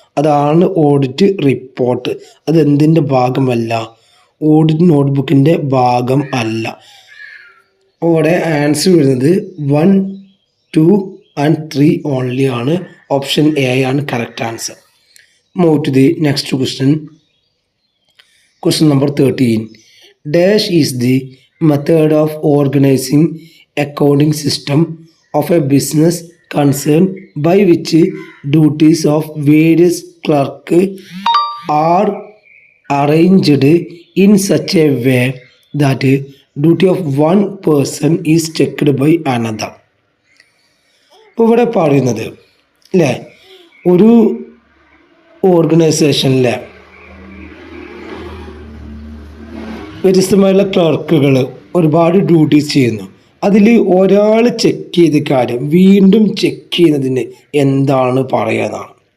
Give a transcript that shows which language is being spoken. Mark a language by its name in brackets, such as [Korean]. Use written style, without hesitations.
[Malayalam] അതാണ് audit report. അത് എന്തിൻ്റെ ഭാഗമല്ല, ഓഡിറ്റ് നോട്ട്ബുക്കിൻ്റെ ഭാഗം അല്ല. അവിടെ ആൻസർ വരുന്നത് 1, 2 and 3 ഓൺലി ആണ്. ഓപ്ഷൻ എ ആണ് correct answer. [English] Move to the next question number 13. Dash is the method of organizing accounting system of a business concern by which duties of various clerk are arranged in such a way that duty of one person is checked by another. [Malayalam] ഇപ്പോൾ ഇവിടെ പറയുന്നത് അല്ലേ, ഒരു ഓർഗനൈസേഷനിലെ വ്യത്യസ്തമായുള്ള ക്ലർക്കുകൾ ഒരുപാട് duties ചെയ്യുന്നു. അതിൽ ഒരാൾ ചെക്ക് ചെയ്ത കാര്യം വീണ്ടും ചെക്ക് ചെയ്യുന്നതിന് എന്താണ് പറയുന്നതാണ്.